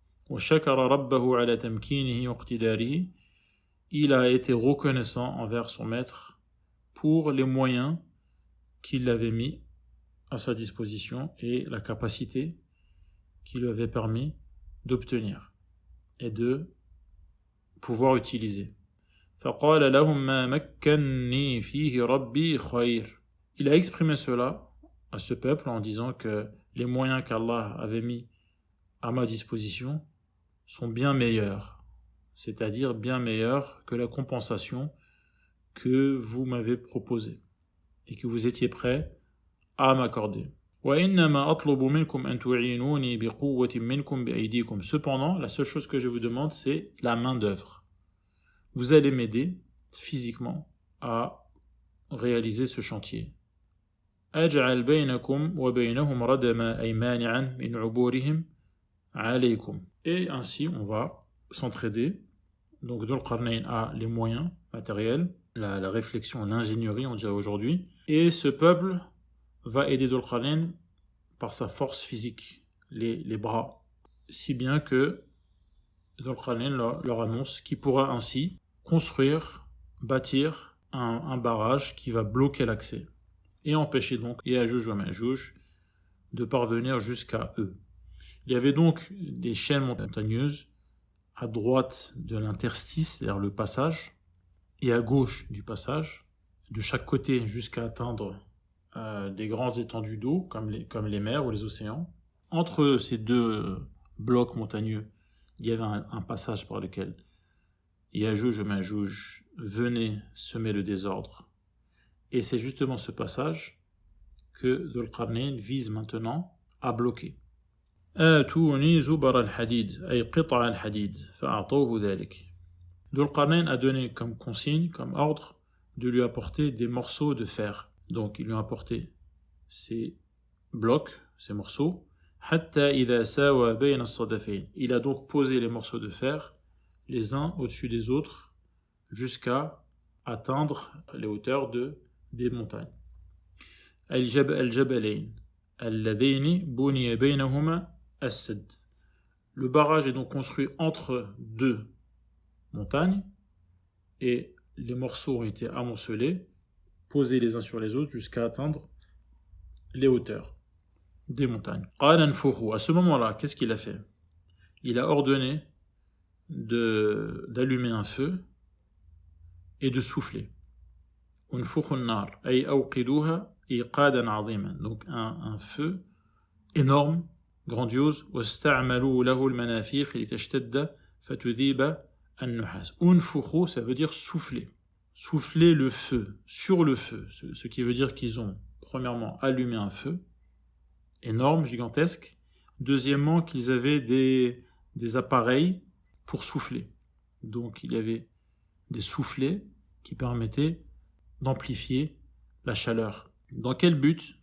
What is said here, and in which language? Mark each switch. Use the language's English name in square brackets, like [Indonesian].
[Arabic] وشكر ربه على تمكينه واقتداره, [French] il a été reconnaissant envers son maître pour les moyens qu'il avait mis à sa disposition et la capacité qui lui avait permis d'obtenir et de pouvoir utiliser. [Arabic] فقال لهم ما مكنني فيه ربي خير. [French] Il a exprimé cela à ce peuple en disant que les moyens qu'Allah avait mis à ma disposition sont bien meilleurs, c'est-à-dire bien meilleurs que la compensation que vous m'avez proposée et que vous étiez prêts à m'accorder. [Arabic] وإنما أطلب منكم أن تعينوني بقوة منكم بأيديكم. [French] Cependant, la seule chose que je vous demande, c'est la main d'œuvre. Vous allez m'aider physiquement à réaliser ce chantier. [Arabic] أجعل بينكم وبينهم ردما أي مانعا من عبورهم عليكم. [French] Et ainsi, on va s'entraider. Donc, Dhul Qarnayn a les moyens matériels, la réflexion, l'ingénierie, on dirait aujourd'hui. Et ce peuple va aider Dhul Qarnayn par sa force physique, les bras. Si bien que Dhul Qarnayn leur annonce qu'il pourra ainsi construire, bâtir un barrage qui va bloquer l'accès et empêcher donc Ya'juj wa Ma'juj de parvenir jusqu'à eux. Il y avait donc des chaînes montagneuses à droite de l'interstice, c'est-à-dire le passage, et à gauche du passage, de chaque côté jusqu'à atteindre des grandes étendues d'eau, comme les mers ou les océans. Entre ces deux blocs montagneux, il y avait un passage par lequel Ya'juj et Ma'juj venaient semer le désordre. Et c'est justement ce passage que Dhul Qarnayn vise maintenant à bloquer. [Arabic] آتوني زبر الحديد أي قطع الحديد فأعطوه ذلك. [French] Dhul Qarnayn a donné comme consigne, comme ordre, de lui apporter des morceaux de fer. Donc, ils lui ont apporté ces blocs, ces morceaux. [Arabic] حتى إذا ساوى بين الصدفين. [French] Il a donc posé les morceaux de fer les uns au-dessus des autres jusqu'à atteindre les hauteurs des montagnes. [Arabic] الجبلين اللذين بني بينهما السد. [French] Le barrage est donc construit entre deux montagnes et les morceaux ont été amoncelés, posés les uns sur les autres jusqu'à atteindre les hauteurs des montagnes. [Arabic] قال انفخوا. [French] À ce moment-là, qu'est-ce qu'il a fait? Il a ordonné d'allumer un feu et de souffler. [Arabic] انفخوا النار أي أوقدوها إيقادا عظيما. [French] Donc un feu énorme, grandiose. [Arabic] واستعملوا له المنافيخ لتشتد فتذيب النحاس. [French] انفخوا, ça veut dire souffler. Souffler le feu, sur le feu. Ce qui veut dire qu'ils ont, premièrement, allumé un feu énorme, gigantesque. Deuxièmement, qu'ils avaient des des appareils pour souffler. Donc il y avait des soufflets qui permettaient d'amplifier la chaleur. Dans quel but?